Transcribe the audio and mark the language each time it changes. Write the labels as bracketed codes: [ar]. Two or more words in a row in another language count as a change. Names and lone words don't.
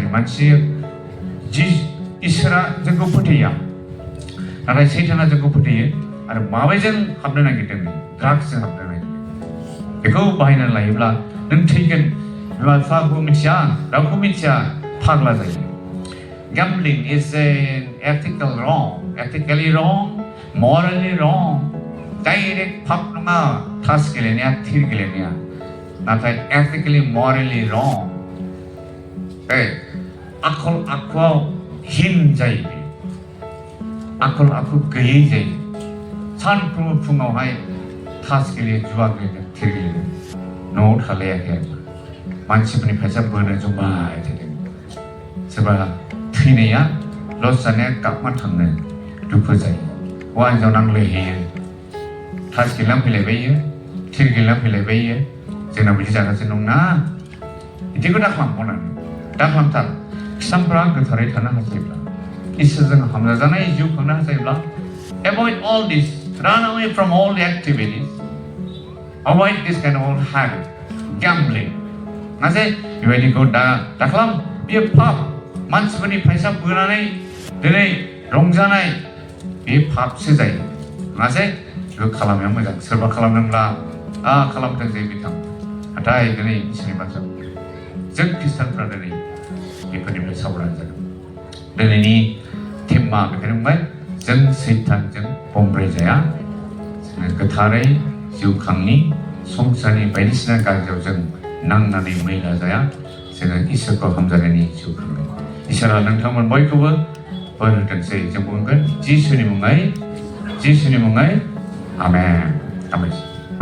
[brx] मानसि जि इसोरा जोंखौ फोथाया नाथाय सैताना जोंखौ फोथायो आरो माबायजों हाबनो नागिरदों ड्राग्सजों हाबनो नागिरदों बेखौ बाहायनानै लायोब्ला नों थैगोन बिमा बिफाखौ मिथिया रावखौ मिथिया फाग्ला जायो [en] gambling is ethically wrong morally wrong [brx] डाइरेक्ट पाप नङा तास गेलेनाया थिर गेलेनाया नाथाय [en] ethically morally wrong [brx] आखल आखुआव हिन जायो आखल आखु गैयै जायो सानफ्रोमबो फुङावहाय तास गेलेयो जुवा गेलेयो थिर गेलेयो न'आव थालायाखै मानसिफोरनि फैसा बोनो जमाय थादों सोरबा थैनाया लस जानाया गाबमा थांनो दुखु जायो हौवा हिन्जाव नांलायहैयो तास गेलेनानै फैलायबायो थिरगिला फैलायबायो जोंना बिदि जागासिनो दंना बिदिखौ दा खालामबावनानै दा खालामथार खृष्टानफ्रा गोथारै थानो हास्थायोब्ला इसोरजों हामजाजानाय जिउ खांनो हास्थायोब्ला [en] avoid all this run away from all the activities avoid this kind of old habit gambling [brx] मासे बेबायदिखौ दा खालाम बेयो पाप मानसिफोरनि फैसा बोनानै दिनै रंजानाय बे पापसो जायो मासे बेखौ खालामनाया मोजां सोरबा खालामदोंब्ला खालामथों जे बिथां नाथाय दिनै इसोरनि बाथ्रा जों खृष्टानफ्रा दिनै बेफोरनिफ्राय साबधान जागोन दिनैनि थेमा बेखायनो बुंबाय जों सैतानजों बमब्राय जाया जोङो गोथारै जिउ खांनि संसारनि बायदिसिना गाज्रियाव जों नांनानै मैला जाया जोङो इसोरखौ हामजानायनि जिउ खांगोन इसोरा नोंथांमोन बयखौबो बोर होथोंसै जों बुंगोन जिसुनि मुङै आमेन आमेन